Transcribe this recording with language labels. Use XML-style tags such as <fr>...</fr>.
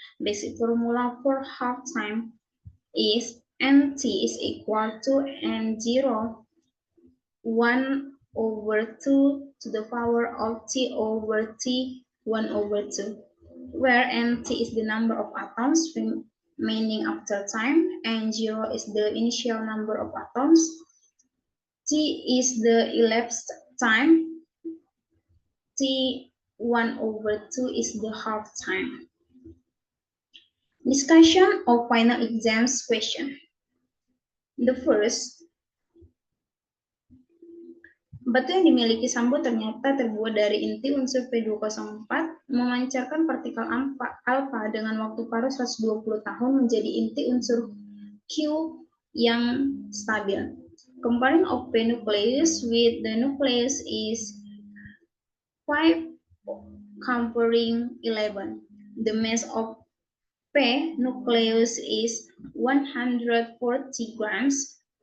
<en>Basic formula for half time is Nt is equal to N0 1 over 2 to the power of T over T 1 over 2, where Nt is the number of atoms remaining after time, and 0 is the initial number of atoms, T is the elapsed time, T 1 over 2 is the half time. Discussion of final exams question. The first,</en> <id>batu yang dimiliki Sambo ternyata terbuat dari inti unsur P204 memancarkan partikel alfa dengan waktu paruh 120 tahun menjadi inti unsur Q yang stabil.</id> <en>Comparing of P nucleus with the nucleus is 5 comparing 11. The mass of P nucleus is 140 grams.</en>